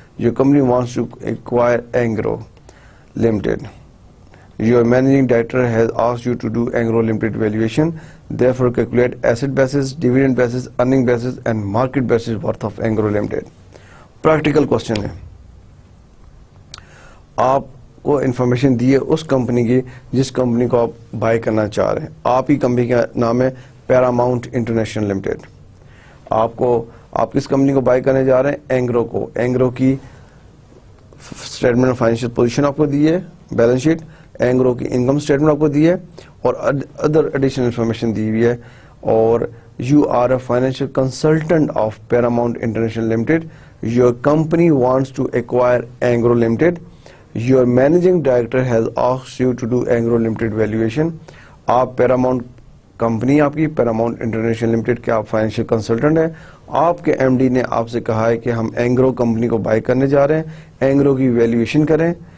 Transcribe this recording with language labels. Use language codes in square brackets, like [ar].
[en] Your company wants to acquire Angro Limited. Your managing director has asked you to do Angro Limited valuation. Therefore, calculate asset basis, dividend basis, earning basis, and market basis worth of Angro Limited. Practical question [ur] ہے. آپ کو information دی ہے اس company کی جس company کو آپ by کرنا چاہ رہے ہیں. آپ کی کمپنی کا نام ہے پیراماؤنٹ انٹرنیشنل لمیٹڈ. آپ کس کمپنی کو بائی کرنے جا رہے ہیں؟ اینگرو کو. اینگرو کی اسٹیٹمنٹ آف فائنینشیل پوزیشن آپ کو دی ہے بیلنس شیٹ. اینگرو کی انکم اسٹیٹمنٹ آپ کو دی ہے اور ادر ایڈیشنل انفارمیشن دی ہوئی ہے. اور [en] You are a financial consultant of Paramount International Limited. Your company wants to acquire Engro Limited. Your managing director has asked you to do Angro Limited valuation. [ur] آپ paramount company آپ کی paramount international limited کے آپ financial consultant ہیں. آپ کے MD نے آپ سے کہا ہے کہ ہم اینگرو کمپنی کو بائی کرنے جا رہے ہیں. اینگرو کی ویلیویشن کریں